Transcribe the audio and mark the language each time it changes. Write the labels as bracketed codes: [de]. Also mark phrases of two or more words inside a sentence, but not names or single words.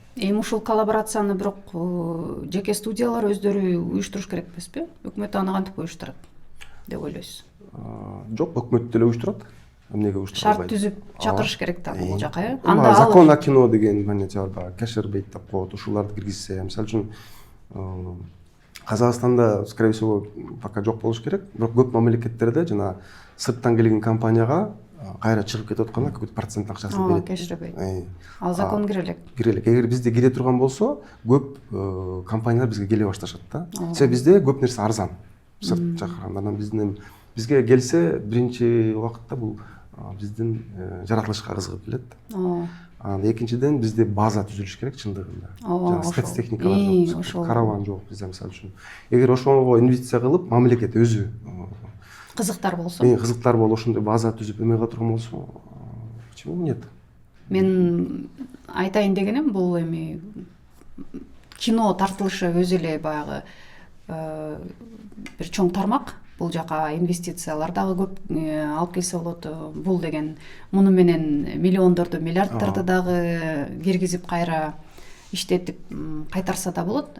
[ky] Эми ушул коллаборацияны бирок жеке студиялар өздөрү уюштуруш керек эмеспи? Өкмөт аны кантип уюштурат деп ойлойсуз? Жок, өкмөт деле уюштурат. Эмнеге уюштурбайт? Шарт түзүп чакырыш керек да бул жака, э? Анда [ru] закон о кино [ky] деген понятие бар, кешербейт деп коет, ушуларды киргизсе, мисалы үчүн Казакстанда, [ru] скорее всего, пока [ky] жок болуш керек, бирок көп мамлекеттерде жана сырттан келген компанияга кайра чыгып кетип атканда [ru] какой-то процент [ky] акчасын берет. Кеширбейт. Ал закон кире элек. Кире элек. Эгер бизде кире турган болсо, көп компаниялар бизге келе башташат да. Себеби бизде көп нерсе арзан. Сырт жакканда бизге келсе, биринчи убакытта бул биздин жаратылышка кызыгып келет. Экинчиден бизде база түзүлүш керек чындыгында. Жана спецтехникалар жок, караван жок бизде мисалы үчүн. Эгер ошого инвестиция кылып, мамлекет өзү кызыктар болсо. Кызыктар болуп, ошондой база түзүп эме кыла турган болсо, [ru] почему нет? [ky] Мен айтайын дегеним бул эми кино тартылышы өзү эле баягы бир чоң тармак. Бул жака инвестициялар дагы көп алып келсе болот. Бул деген муну менен миллиондорду, миллиардтарды дагы киргизип кайра иштетип кайтарса да болот.